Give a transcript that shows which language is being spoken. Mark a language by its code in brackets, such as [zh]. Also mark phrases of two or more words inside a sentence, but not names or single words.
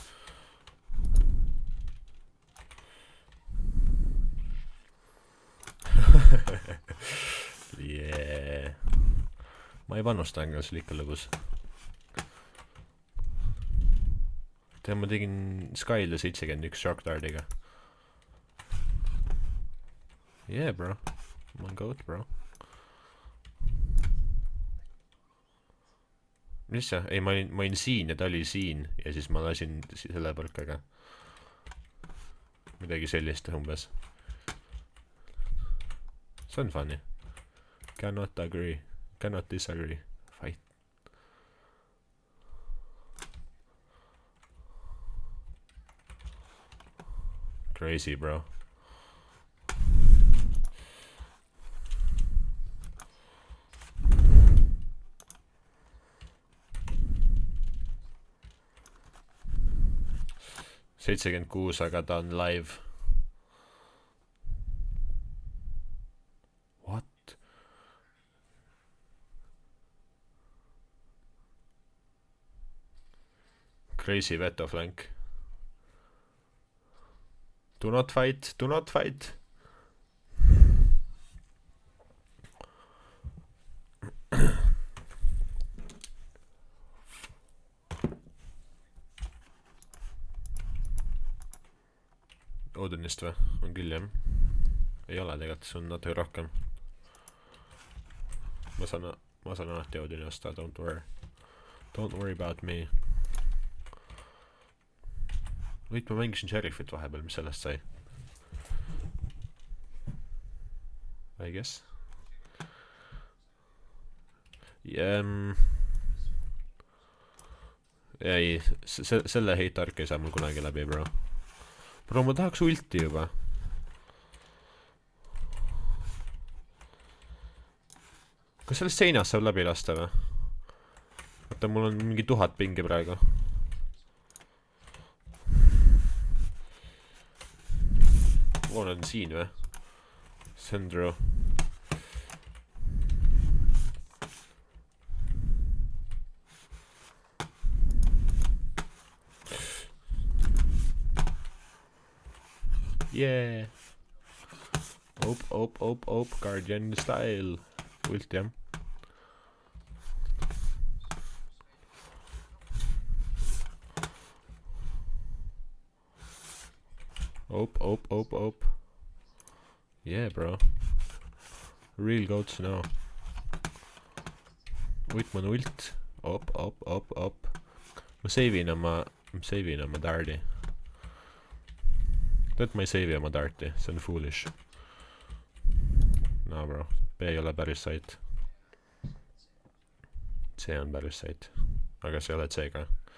[en] Yeah. [et] Ma ei panusta englase ikka lõbus. Ma tegin Skyle 71 Shark Dardiga. [en] Yeah, bro. I'm on goat, bro. [et] Mis see? Ei, ma olin siin ja ta oli siin ja siis ma lasin selle põrkaga. Midagi sellist umbes. see on funny. [en] Cannot agree. Cannot disagree. Fight. Crazy, bro. $76, [et] aga ta on live. [en] What? Crazy veto flank. Do not fight, do not fight. [et] Odinist või? On küll jah. Ei ole tegelikult, see on natuke rohkem. Ma saan alati Odini osta, [en] don't worry. Don't worry about me. [et] Võit, ma mängisin Sheriffit vahepeal, mis sellest sai? [en] I guess. [et] Ei, selle hate-ark ei saa mul kunagi läbi, bro. Bro, ma tahaks ulti juba. Kas sellest seinast saab läbi lasta või? Vaata, mul on mingi 1000 pingi praegu. Need on siin või? [en] Sandro. Yeah. Op, Guardian style. [et] Ult, jah. Op. [en] Yeah, bro. Real goats now. Whitman ult. Op. [et] Ma save'in oma dardi. Tead, ma ei save'i oma darti, see on foolish. [en] No, bro. [et] B ei ole päris sait. C on päris sait. Aga see ei ole C ka.